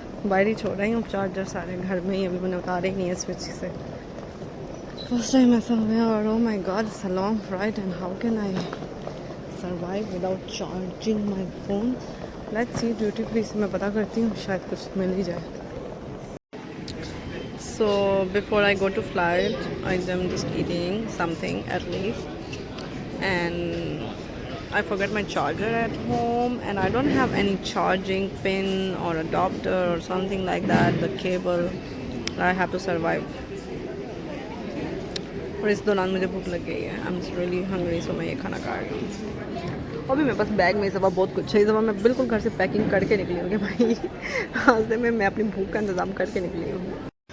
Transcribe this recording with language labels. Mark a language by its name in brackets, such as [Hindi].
[Hindi] बाहर ही छोड़ रही हूँ चार्जर सारे घर में ही, अभी मैंने उतारे ही नहीं है स्विच से। [English] first time [Hindi] ऐसा हो गया और [English] Oh my God, it's a long flight and how can I survive without charging my phone. Let's see, [Hindi] duty free से मैं पता करती हूँ, शायद कुछ मिल ही जाए। [English] So before I go to flight, I'm just eating something at least, and I forgot my charger at home, and I don't have any charging pin or adapter or something like that, the cable. I have to survive. [Hindi] और इस दौरान मुझे भूख लग गई है, [English] I'm just really hungry, [Hindi] so मैं ये खाना खा रही हूँ। अभी मेरे पास बैग में इस दफ़ा बहुत कुछ है, इस दफ़ा मैं बिल्कुल घर से पैकिंग करके निकली हूँ कि भाई रास्ते में मैं अपनी भूख का इंतज़ाम करके निकली हूँ।